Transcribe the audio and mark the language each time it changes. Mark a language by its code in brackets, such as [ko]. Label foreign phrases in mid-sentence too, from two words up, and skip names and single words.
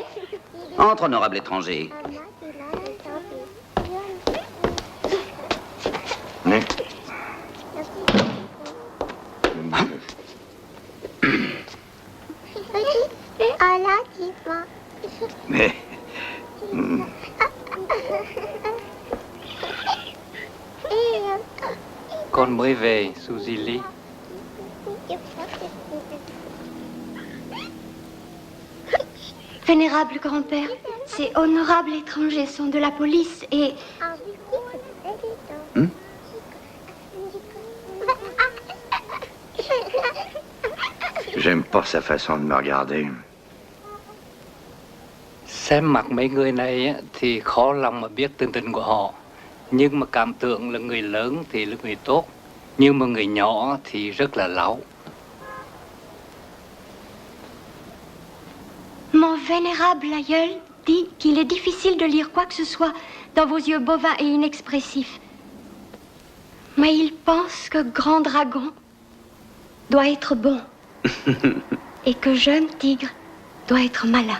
[fr] Entre, honorable étranger. Mais... Mais... [vi] Con mới về, Suzy Lee. [fr] Vénérable grand-père, ces honorables étrangers sont de la police et... J'aime pas sa façon de me regarder. [vi] Xem mặt mấy người này á, thì khó lòng mà biết tường tình của họ. Nhưng mà cảm tưởng là người lớn thì là người tốt, nhưng mà người nhỏ thì rất là láo. [fr] Mon vénérable aïeul dit qu'il est difficile de lire quoi que ce soit dans vos yeux bovins et inexpressifs. Mais il pense que Grand Dragon doit être bon et que Jeune Tigre doit être malin.